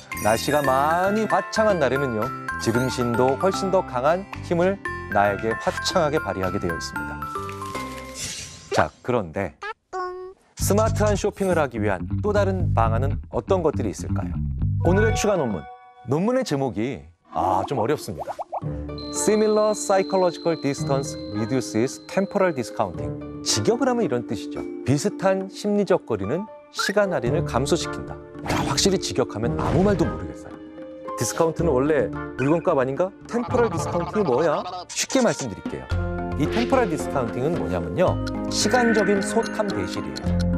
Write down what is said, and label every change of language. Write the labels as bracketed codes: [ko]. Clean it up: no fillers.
[ko] 날씨가 많이 화창한 날에는요, 지름신도 훨씬 더 강한 힘을 나에게 화창하게 발휘하게 되어 있습니다. 자, 그런데 스마트한 쇼핑을 하기 위한 또 다른 방안은 어떤 것들이 있을까요? 오늘의 추가 논문. 논문의 제목이 좀 어렵습니다. [en] Similar psychological distance reduces temporal discounting. [ko] 직역을 하면 이런 뜻이죠. 비슷한 심리적 거리는 시간 할인을 감소시킨다. 확실히 직역하면 아무 말도 모르겠어요. 디스카운트는 원래 물건값 아닌가? 템포럴 디스카운팅이 뭐야? 쉽게 말씀드릴게요. 이 템포럴 디스카운팅은 뭐냐면요, 시간적인 소탐 대실이에요.